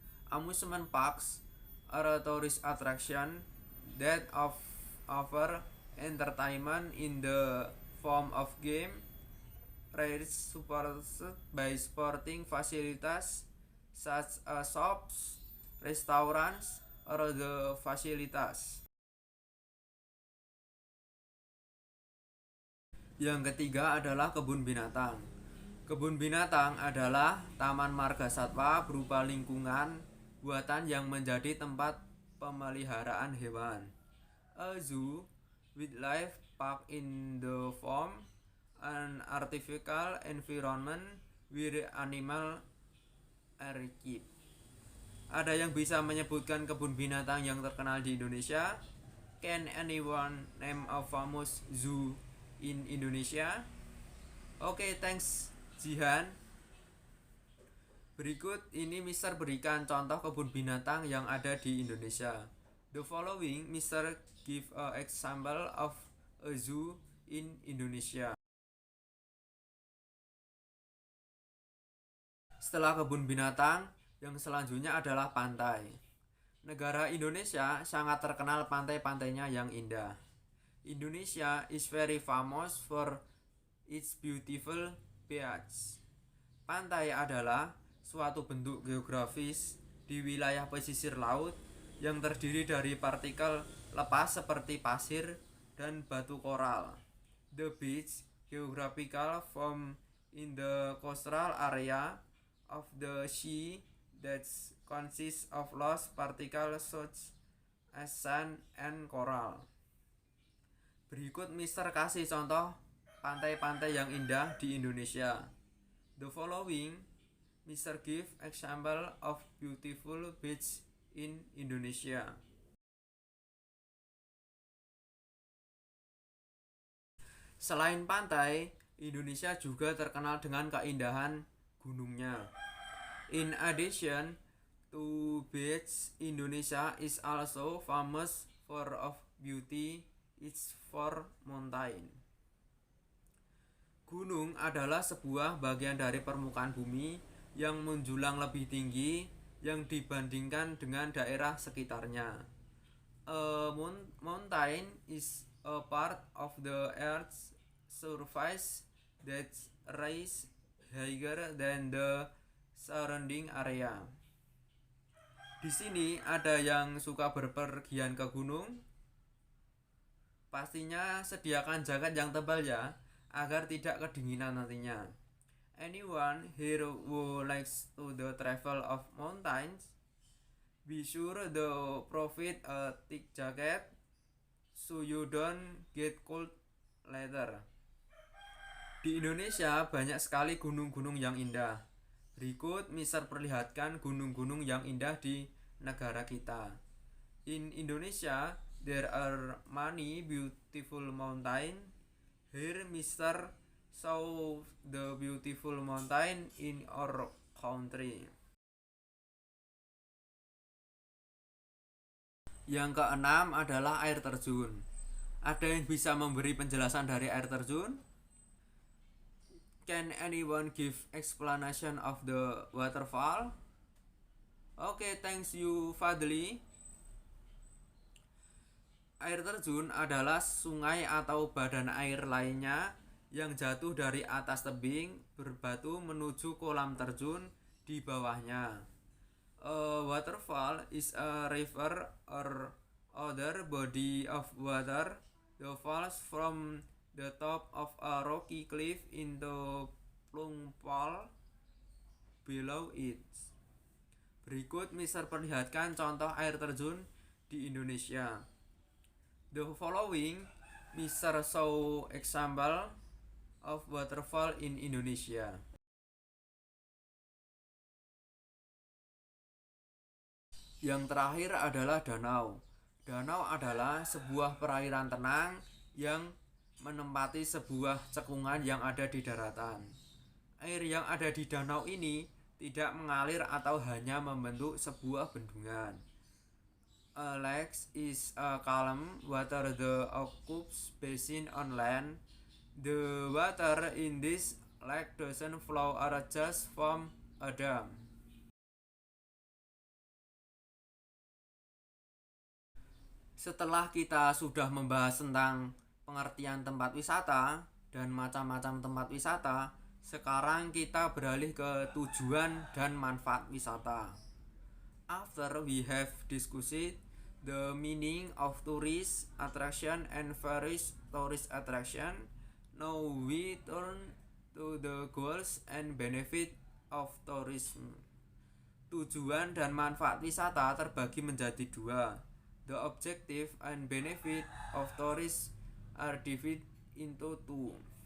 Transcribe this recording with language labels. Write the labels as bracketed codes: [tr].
[en] Amusement parks are a tourist attraction that offer entertainment in the form of game, rides supported by sporting facilities such as shops, restaurants, or the facilities. [id] Yang ketiga adalah kebun binatang. Kebun binatang adalah taman marga satwa berupa lingkungan buatan yang menjadi tempat pemeliharaan hewan. [en] A zoo with life park in the form an artificial environment where animal are kept. [id] Ada yang bisa menyebutkan kebun binatang yang terkenal di Indonesia? [en] Can anyone name a famous zoo in Indonesia? Okay, thanks Jihan. [id] Berikut ini Mister berikan contoh kebun binatang yang ada di Indonesia. [en] The following Mister give an example of a zoo in Indonesia. [id] Setelah kebun binatang, yang selanjutnya adalah pantai. Negara Indonesia sangat terkenal pantai-pantainya yang indah. [en] Indonesia is very famous for its beautiful beaches. [id] Pantai adalah suatu bentuk geografis di wilayah pesisir laut yang terdiri dari partikel lepas seperti pasir dan batu koral. [en] The beach, geographical form in the coastal area of the sea that consists of loose particles such as sand and coral. [id] Berikut Mister kasih contoh pantai-pantai yang indah di Indonesia. [en] The following Mr. give example of beautiful beach in Indonesia. [id] Selain pantai, Indonesia juga terkenal dengan keindahan gunungnya. [en] In addition to beach, Indonesia is also famous for of beauty. It's for mountain. [id] Gunung adalah sebuah bagian dari permukaan bumi yang menjulang lebih tinggi yang dibandingkan dengan daerah sekitarnya. [en] A mountain is a part of the earth's surface that rises higher than the surrounding area. [id] Di sini ada yang suka berpergian ke gunung. Pastinya sediakan jaket yang tebal ya, agar tidak kedinginan nantinya. [en] Anyone here who likes to the travel of mountains, be sure to provide a thick jacket so you don't get cold later. [id] Di Indonesia banyak sekali gunung-gunung yang indah. Berikut Mister perlihatkan gunung-gunung yang indah di negara kita. [en] In Indonesia, there are many beautiful mountains. Here Mister saw the beautiful mountain in our country. [id] Yang keenam adalah air terjun. Ada yang bisa memberi penjelasan dari air terjun? [en] Can anyone give explanation of the waterfall? Okay, thanks you Fadli. [id] Air terjun adalah sungai atau badan air lainnya yang jatuh dari atas tebing berbatu menuju kolam terjun di bawahnya. [en] A waterfall is a river or other body of water that falls from the top of a rocky cliff into plung pool below it. [id] Berikut Mister perlihatkan contoh air terjun di Indonesia. [en] The following Mister show example of waterfall in Indonesia. [id] Yang terakhir adalah danau. Danau adalah sebuah perairan tenang yang menempati sebuah cekungan yang ada di daratan. Air yang ada di danau ini tidak mengalir atau hanya membentuk sebuah bendungan. [en] A lake is a calm water that occupies basin on land. The water in this lake doesn't flow or just from a dam. [id] Setelah kita sudah membahas tentang pengertian tempat wisata dan macam-macam tempat wisata, sekarang kita beralih ke tujuan dan manfaat wisata. [en] After we have discussed the meaning of tourist attraction and various tourist attraction, now we turn to the goals and benefit of tourism. [id] Tujuan dan manfaat wisata terbagi menjadi dua. [en] The objective and benefit of tourists are divided into two.